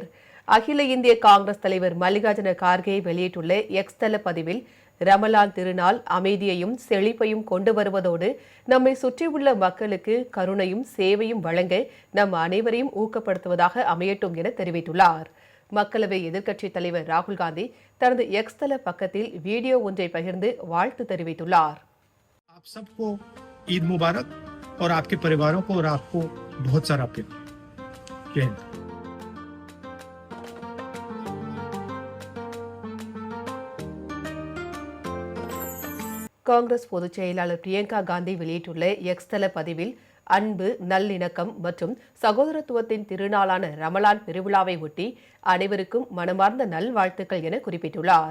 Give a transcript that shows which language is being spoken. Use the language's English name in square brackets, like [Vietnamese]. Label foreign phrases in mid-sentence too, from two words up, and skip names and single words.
[Tamil] அகில இந்திய காங்கிரஸ் தலைவர் மல்லிகார்ஜுன கார்கே வெளியிட்டுள்ள எக்ஸ் தள பதிவில், ரமலான் திருநாள் அமைதியையும் செழிப்பையும் கொண்டு வருவதோடு நம்மை சுற்றியுள்ள மக்களுக்கு கருணையும் சேவையும் வழங்க நம் அனைவரையும் ஊக்கப்படுத்துவதாக அமையட்டும் என தெரிவித்துள்ளார். மக்களவை எதிர்க்கட்சித் தலைவர் ராகுல் காந்தி தனது எக்ஸ் தள பக்கத்தில் வீடியோ ஒன்றை பகிர்ந்து வாழ்த்து தெரிவித்துள்ளார். [Hindi] आप सबको ईद मुबारक और आपके परिवारों को और आपको बहुत सारा प्यार। जय हिंद। [Tamil] காங்கிரஸ் பொதுச் செயலாளர் பிரியங்கா காந்தி வெளியிட்டுள்ள எக்ஸ் தள பதிவில், அன்பு, நல்லிணக்கம் மற்றும் சகோதரத்துவத்தின் திருநாளான ரமலான் பெருவிழாவை ஒட்டி அனைவருக்கும் மனமார்ந்த நல்வாழ்த்துக்கள் என குறிப்பிட்டுள்ளார்.